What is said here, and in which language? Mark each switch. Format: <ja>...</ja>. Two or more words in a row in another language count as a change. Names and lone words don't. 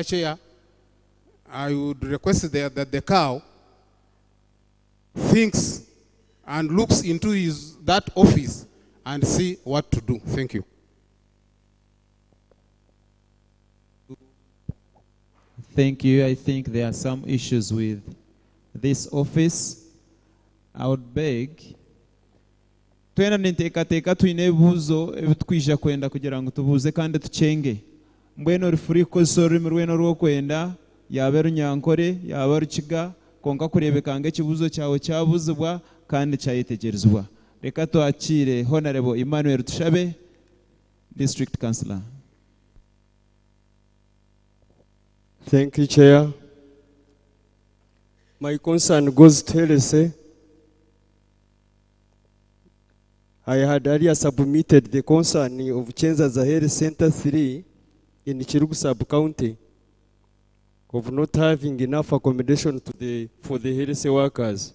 <en>Chair, I would request that the cow thinks and looks into that office and see what to do. Thank you. Thank you. I think there are some issues with this office. I would beg</en> <nyn>twena niteekateka twine ebibuuzo ebitwija kwenda kugira ngu tubuuze kandi tukyenge mbwenu rufuri kukozesa orurimi rwena rw'okwenda yaba runyankore yaba rukiga konka kureebeka ng'ekibuuzo kyawe kyabuuzibwa kandi kyayetegerezibwa. Reka twakire Honorable Emmanuel Tushabe, District Councillor.</nyn> <en>Thank you, Chair. My concern goes to LSA. I had earlier submitted the concern of Chenzaza Health Center 3 in Chirugu sub-county of not having enough accommodation for the health workers.</en>